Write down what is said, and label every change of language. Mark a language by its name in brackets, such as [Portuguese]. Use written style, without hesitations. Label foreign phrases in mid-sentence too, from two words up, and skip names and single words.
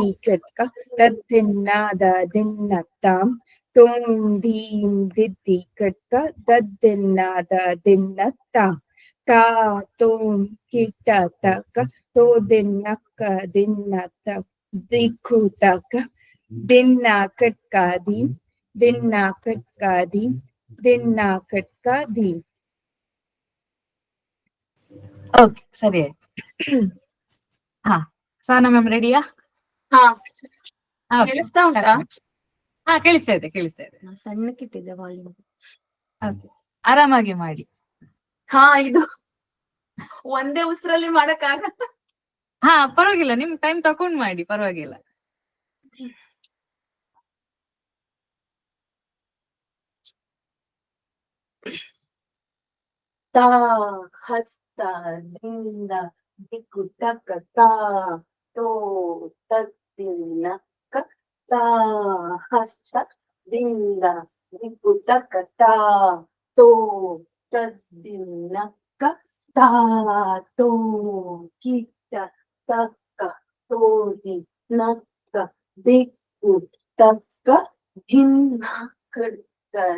[Kannada] ಕಟ್ಕ ದದ್ದಿನ್ನಾದ ದಿನ್ನತ್ತಾಂ ತೋಂ ದೀಂ ದಿದ್ದಿ ಕಟ್ಕ ದದ್ದಿನ್ನಾದ ದಿನ್ನತ್ತಾಂ ತಾ ತೋಂ ಕಿಟ ತಕ ತೋ ದಿನ್ನಕ್ಕ ದಿನ್ನತ ದಿಕ್ಕು ತಕ ದಿನ್ನ ಕಟ್ಕ ದೀಂ ದಿನ್ನ ಕಟ್ಕ ದೀಂ ದಿನ್ನ ಕಟ್ಕ ದೀಂ. ಓಕೆ, ಸರಿ ಆಯ್ತು. ಹಾ, ಸಾನಾ ಮ್ಯಾಮ್ ರೆಡಿಯಾ? ಹಾ [English] Okay. [Kannada] ಕೇಳಿಸ್ತಾ ಉಂಟಾ? ಹಾ, ಕೇಳಿಸ್ತಾ ಇದೆ, ಕೇಳಿಸ್ತಾ ಇದೆ. ನಾನ್ ಸಣ್ಣಕ್ಕಿಟ್ಟಿದ್ದೆ ವಾಲ್ಯೂಮ್. Okay. ಆರಾಮಾಗಿ ಮಾಡಿ. ಹಾ, ಇದು ಒಂದೇ ಉಸಿರಲ್ಲಿ ಮಾಡಕ್ಕಾಗಲ್ಲ. ಹಾ, ಪರವಾಗಿಲ್ಲ, ನಿಮ್ ಟೈಮ್ ತಕೊಂಡ್ ಮಾಡಿ, ಪರವಾಗಿಲ್ಲ. ತಾ ಹಸ್ತ ದಿಂದ ದಿಕ್ಕು ತಕ್ಕ ತಾ ತೋ ತದ್ದಿನ್ನ ಕ ತಾ ಹಸ್ತ ದಿಂದ ದಿಕ್ಕು ತಕ್ಕ ತಾ ತೋ ತದ್ದಿನ್ನ ಕ ತಾ ತೋ ಕಿಟ ತಕ್ಕ ತೋದಿ ನಕ್ಕ ದಿಕ್ಕು ತಕ್ಕ ಭಿನ್ನ ಕಡ್ಕ